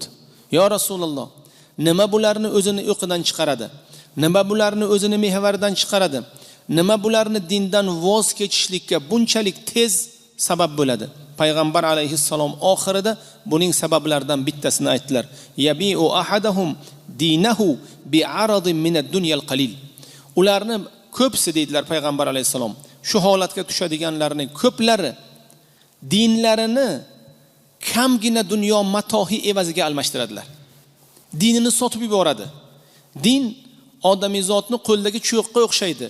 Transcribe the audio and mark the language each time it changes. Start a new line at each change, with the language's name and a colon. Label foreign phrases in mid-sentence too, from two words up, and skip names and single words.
Uzbek: Ya Rasululloh, nima bularni o'zini o'qidan chiqaradi? Nima bularni o'zini mehvaridan chiqaradi? Nima bularni dindan voz kechishlikka bunchalik tez sabab bo'ladi? Payg'ambar alayhissalom oxirida buning sabablaridan bittasini aytdilar.
Arabic: يبيع أحدهم دينه بعرض من الدنيا القليل.
Uzbek: Ularni ko'psi deydilar Payg'ambar alayhissalom. Shu holatga tushadiganlarning ko'plari dinlarini kamgina dunyo matohi evaziga almashtiradilar. Dinini sotib yuboradi. Din odamizotni qo'ldagi cho'qqa o'xshaydi.